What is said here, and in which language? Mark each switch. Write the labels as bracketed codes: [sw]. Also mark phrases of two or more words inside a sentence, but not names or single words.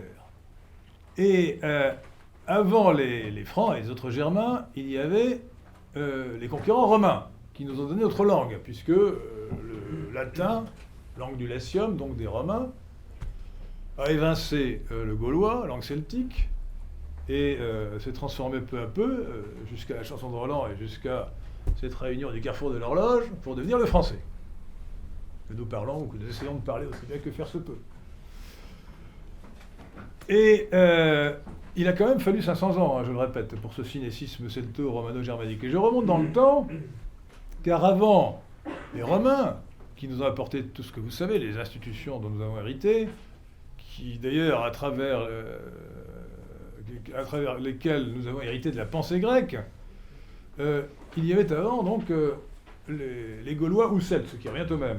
[fr] Et avant les Francs et les autres Germains, il y avait les conquérants romains, qui nous ont donné notre langue, puisque le latin, langue du Latium, donc des Romains, a évincé le gaulois, langue celtique, et s'est transformé peu à peu, jusqu'à la chanson de Roland et jusqu'à cette réunion du carrefour de l'horloge, pour devenir le français. Que nous parlons, ou que nous essayons de parler aussi bien que faire se peut. Et il a quand même fallu 500 ans, hein, je le répète, pour ce synécisme celto-romano-germanique. Et je remonte dans le temps, car avant les Romains, qui nous ont apporté tout ce que vous savez, les institutions dont nous avons hérité, qui d'ailleurs, à travers lesquelles nous avons hérité de la pensée grecque, il y avait avant donc les Gaulois ou Celtes, ce qui revient au même.